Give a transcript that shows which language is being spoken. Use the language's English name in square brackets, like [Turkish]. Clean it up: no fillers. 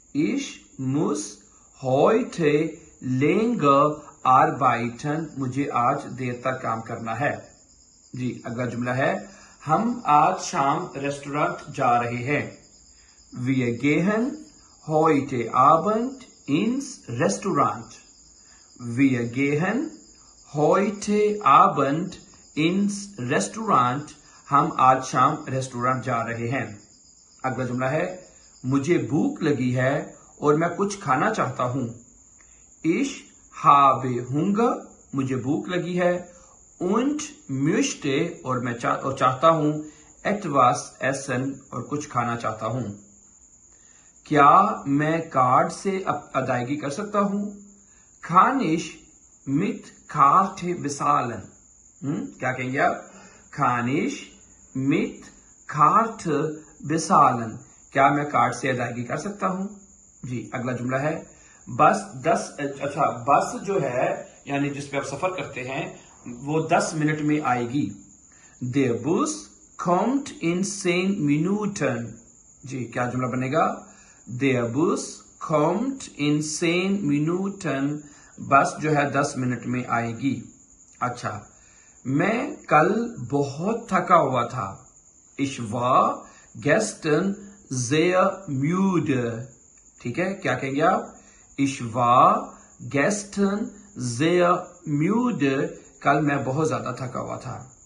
[German] Ich muss heute länger arbeiten, [Hindi] मुझे आज देर तक काम करना है। जी, अगला जुमला है, हम आज शाम रेस्टोरेंट जा रहे हैं। [German] Wir gehen heute Abend ins Restaurant। Wir gehen heute Abend ins Restaurant, [Hindi] हम आज शाम रेस्टोरेंट जा रहे हैं। अगला जुमला है, मुझे भूख लगी है और मैं कुछ खाना चाहता हूं। [German] Ich habe Hunger, [Hindi] मुझे भूख लगी है, [German] und möchte, [Hindi] और मैं चाहता हूं, [German] etwas essen, [Hindi] और कुछ खाना चाहता हूं। क्या मैं कार्ड से अदायगी कर सकता हूं? [German] Kann ich mit Karte bezahlen? [Hindi] क्या कहेंगे आप? [German] Kann ich mit Karte bezahlen? [Hindi] क्या मैं कार्ड से अदायगी कर सकता हूं? जी, अगला जुमला है, बस जो है यानी जिस पे आप सफर करते हैं वो 10 मिनट में आएगी। [German] Der Bus kommt in 10 Minuten। [Hindi] जी क्या जुमला बनेगा? [German] Der Bus kommt in 10 Minuten. [Hindi] बस जो है 10 मिनट में आएगी। अच्छा, मैं कल बहुत थका हुआ था। [German] Ich war gestern sehr müde. [Hindi] ठीक है, क्या कहेंगे आप? [German] Ich war gestern sehr müde. [Hindi] कल मैं बहुत ज्यादा थका हुआ था।